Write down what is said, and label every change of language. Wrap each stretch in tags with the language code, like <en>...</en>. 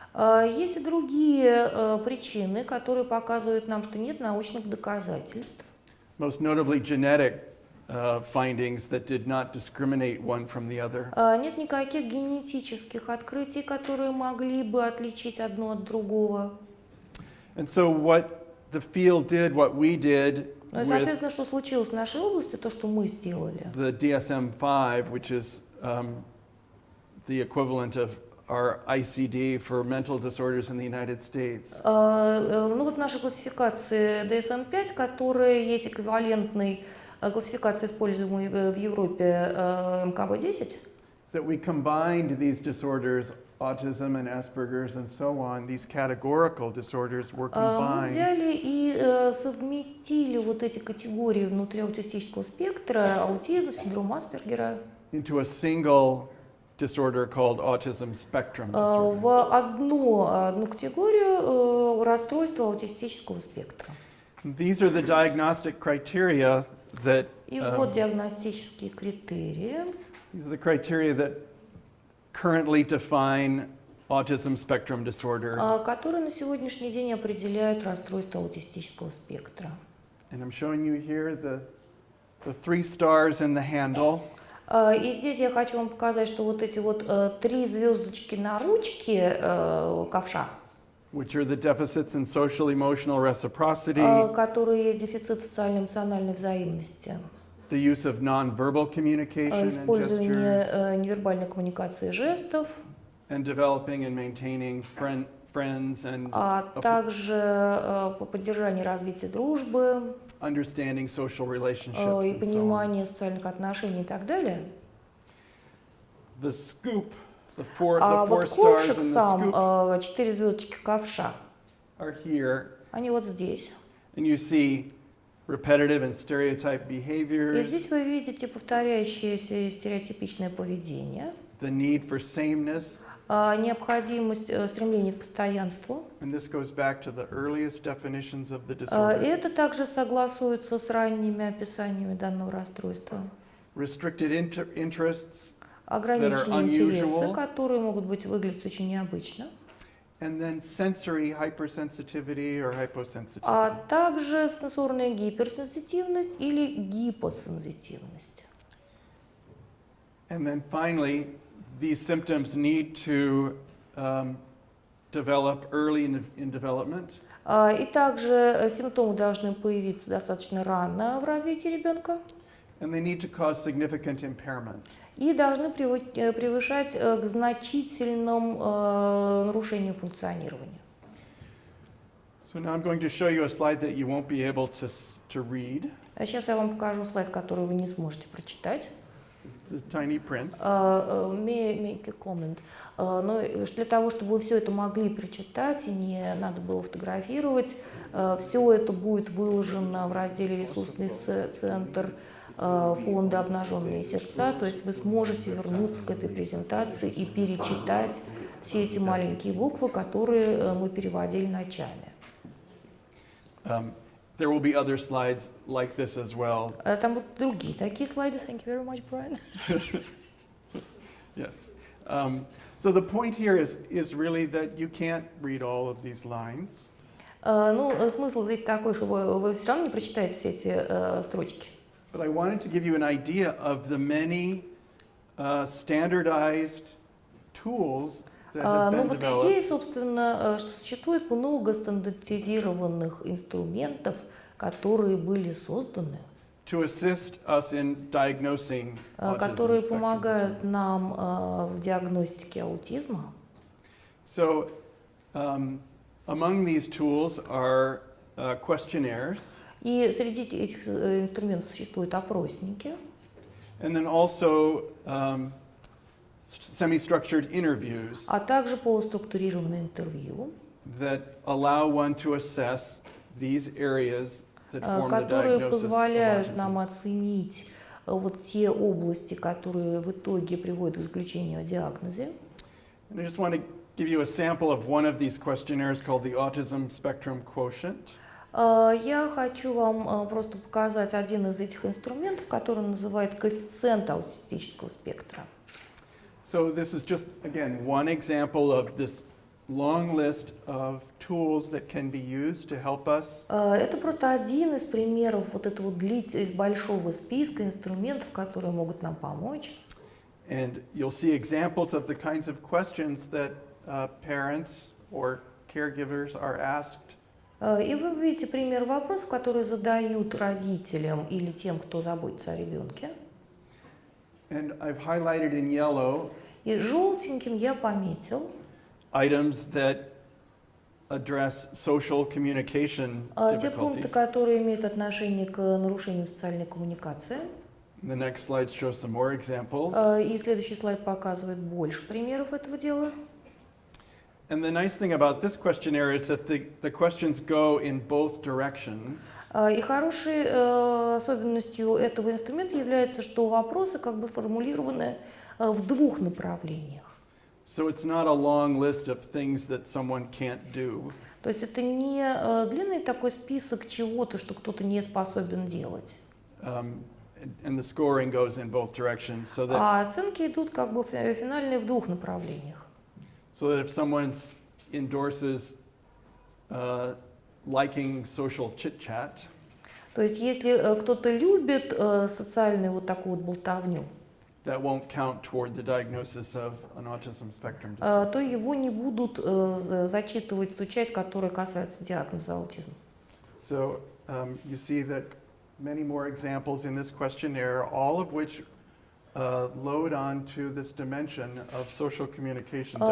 <ru>Есть и другие причины, которые показывают нам, что нет научных доказательств.</ru> <en>Most notably genetic findings that did not discriminate one from the other.</en> <ru>Нет никаких генетических открытий, которые могли бы отличить одно от другого.</ru> <en>And so what the field did, what we did</en> <ru>Ну и,</ru> <en>with</en> <ru>соответственно, что случилось в нашей области, то, что мы сделали.</ru> <en>the DSM-5, which is the equivalent of our ICD for mental disorders in the United States.</en> <ru>Ну вот наша классификация DSM-5, которая есть эквивалентной классификации, используемой в Европе МКБ-10,</ru> <en>That we combined these disorders, autism and Asperger's and so on, these categorical disorders were</en> <ru>мы</ru> <en>combined</en> <ru>взяли и совместили вот эти категории внутри аутистического спектра, аутизм, синдром Аспергера,</ru> <en>into a single disorder called autism spectrum disorder.</en> <ru>в одну категорию расстройства аутистического спектра.</ru> <en>These are the diagnostic criteria that</en> <ru>И вот диагностические критерии,</ru> <en>these are the criteria that currently define autism spectrum disorder.</en> <ru>которые на сегодняшний день определяют расстройство аутистического спектра.</ru> <en>And I'm showing you here the 3 stars in the handle.</en> <ru>И здесь я хочу вам показать, что вот эти вот 3 звездочки на ручке ковша,</ru> <en>Which are the deficits in social emotional reciprocity,</en> <ru>которые есть дефицит социально-эмоциональной взаимности,</ru> <en>the use of nonverbal communication and</en> <ru>использование</ru> <en>gestures,</en> <ru>невербальной коммуникации жестов,</ru> <en>and developing and maintaining friends and</en> <ru>а также по поддержанию развития дружбы,</ru> <en>understanding social relationships</en> <ru>и</ru> <en>and so on.</en> <ru>понимание социальных отношений и так далее.</ru> <en>The scoop, the four</en> <ru>А вот</ru> <en>stars</en> <ru>ковшик</ru> <en>in the</en> <ru>сам,</ru> <en>scoop</en> <ru>4 звездочки ковша,</ru> <en>are here,</en> <ru>они вот здесь.</ru> <en>and you see repetitive and stereotype</en> <ru>И</ru> <en>behaviors,</en> <ru>здесь вы видите повторяющееся и стереотипичное поведение,</ru> <en>the need for sameness,</en> <ru>необходимость стремления к постоянству.</ru> <en>and this goes back to the earliest definitions of the</en> <ru>И</ru> <en>disorder.</en> <ru>это также согласуется с ранними описаниями данного расстройства.</ru> <en>Restricted interests,</en> <ru>Ограниченные</ru> <en>unusual.</en> <ru>интересы, которые могут выглядеть очень необычно,</ru> <en>and then sensory hypersensitivity or hyposensitivity.</en> <ru>а также сенсорная гиперсенситивность или гипосенситивность.</ru> <en>And then finally, these symptoms need to develop early in development.</en> <ru>И также симптомы должны появиться достаточно рано в развитии ребенка</ru> <en>And they need to cause significant impairment.</en> <ru>и должны превышать к значительным нарушениям функционирования.</ru> <en>So now I'm going to show you a slide that you won't be able to read.</en> <ru>А сейчас я вам покажу слайд, который вы не сможете прочитать.</ru> <en>It's a tiny print. Make a comment.</en> <ru>Но для того, чтобы вы все это могли прочитать и не надо было фотографировать, все это будет выложено в разделе «Ресурсный центр» фонда «Обнаженные сердца», то есть вы сможете вернуться к этой презентации и перечитать все эти маленькие буквы, которые мы переводили ночами.</ru> <en>There will be other slides like this as well.</en> <ru>Там будут другие такие слайды.</ru> <en>Thank you very much, Brian. Yes. So the point here is really that you can't read all of these lines.</en> <ru>Ну, смысл здесь такой, что вы все равно не прочитаете все эти строчки.</ru> <en>But I wanted to give you an idea of the many standardized tools that have</en> <ru>Ну</ru> <en>been</en> <ru>вот</ru> <en>developed</en> <ru>идея, собственно, что существует много стандартизированных инструментов, которые были созданы,</ru> <en>to assist us in diagnosing autism</en> <ru>которые</ru> <en>spectrum</en> <ru>помогают</ru> <en>disorder.</en> <ru>нам в диагностике аутизма.</ru> <en>So among these tools are questionnaires,</en> <ru>И среди этих инструментов существуют опросники,</ru> <en>and then also semi-structured interviews.</en> <ru>а также полуструктурированное интервью.</ru> <en>that allow one to assess these areas that form the</en> <ru>которые</ru> <en>diagnosis of</en> <ru>позволяют нам</ru> <en>autism.</en> <ru>оценить вот те области, которые в итоге приводят к заключению о диагнозе.</ru> <en>And I just want to give you a sample of one of these questionnaires called the Autism Spectrum Quotient.</en> <ru>Я хочу вам просто показать один из этих инструментов, который называют коэффициент аутистического спектра.</ru> <en>So this is just, again, one example of this long list of tools that can be used to help us.</en> <ru>Это просто один из примеров вот этого из большого списка инструментов, которые могут нам помочь.</ru> <en>And you'll see examples of the kinds of questions that parents or caregivers are asked.</en> <ru>И вы увидите пример вопросов, которые задают родителям или тем, кто заботится о ребенке.</ru> <en>And I've highlighted in yellow</en> <ru>И желтеньким я пометил</ru> <en>items that address social communication</en> <ru>те пункты,</ru> <en>difficulties.</en> <ru>которые имеют отношение к нарушению социальной коммуникации.</ru> <en>The next slide shows some more examples.</en> <ru>И следующий слайд показывает больше примеров этого дела.</ru> <en>And the nice thing about this questionnaire is that the questions go in both directions.</en> <ru>И хорошей особенностью этого инструмента является, что вопросы как бы формулированы в двух направлениях.</ru> <en>So it's not a long list of things that someone can't do.</en> <ru>То есть это не длинный такой список чего-то, что кто-то не способен делать.</ru> <en>And the scoring goes in both directions so that</en> <ru>А оценки идут как бы финальные в двух направлениях.</ru> <en>so that if someone endorses liking social chit-chat,</en> <ru>То есть если кто-то любит социальную вот такую вот болтовню,</ru> <en>that won't count toward the diagnosis of an autism spectrum disorder.</en> <ru>то его не будут зачитывать в ту часть, которая касается диагноза аутизма.</ru> <en>So you see that many more examples in this questionnaire, all of which load onto this dimension of social communication</en>